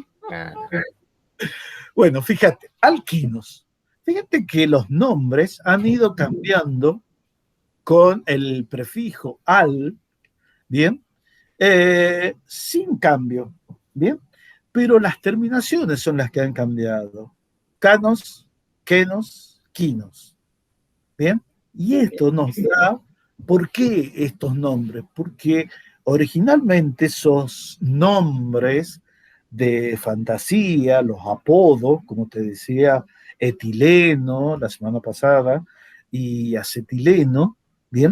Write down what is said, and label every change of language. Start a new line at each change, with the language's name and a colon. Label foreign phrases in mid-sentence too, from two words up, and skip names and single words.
Spanish: Bueno, fíjate, alquinos. Fíjate que los nombres han ido cambiando con el prefijo al, ¿bien? Sin cambio, ¿bien? Pero las terminaciones son las que han cambiado. Canos, quenos, quinos, ¿bien? Y esto nos da, ¿por qué estos nombres? Porque originalmente esos nombres de fantasía, los apodos, como te decía, etileno la semana pasada y acetileno, ¿bien?